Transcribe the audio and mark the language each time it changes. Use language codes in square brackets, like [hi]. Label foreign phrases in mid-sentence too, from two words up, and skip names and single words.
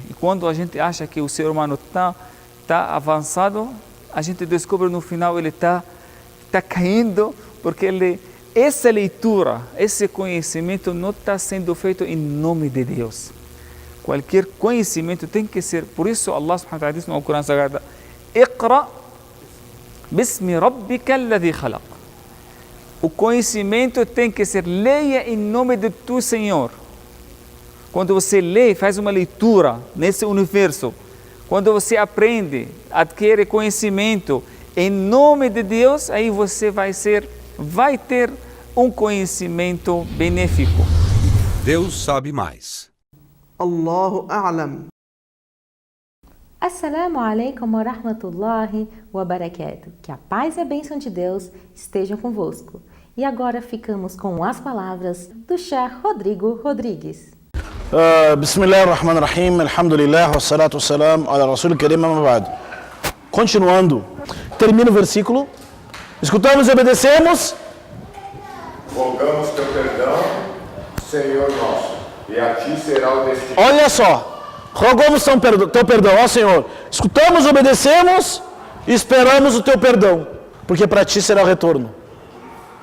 [pt] E quando a gente acha que o ser humano está avançado, a gente descobre no final ele está caindo, porque essa leitura, esse conhecimento não está sendo feito em nome de Deus. Qualquer conhecimento tem que ser, por isso [ar] الله سبحانه وتعالى [pt] diz no Corão Sagrado, [ar] اقرأ باسم ربك الذي خلق. [pt] O conhecimento tem que ser, leia em nome de tu Senhor. Quando você lê, faz uma leitura nesse universo, quando você aprende, adquire conhecimento em nome de Deus, aí você vai ter um conhecimento benéfico. Deus sabe mais. [ar] الله أعلم. السلام عليكم ورحمة الله وبركاته. [pt] Que a paz e a bênção de Deus estejam convosco. E agora ficamos com as palavras do Sheikh Rodrigo Rodrigues. [ar] بسم الله الرحمن الرحيم، الحمد لله، والصلاة والسلام على رسول كريم، أما بعد. [pt] Continuando, termina o versículo. Escutamos e obedecemos. Rogamos teu perdão, Senhor nosso, e a ti será o destino. Olha só, rogamos teu perdão, ó Senhor. Escutamos, obedecemos e esperamos o teu perdão, porque para ti será o retorno.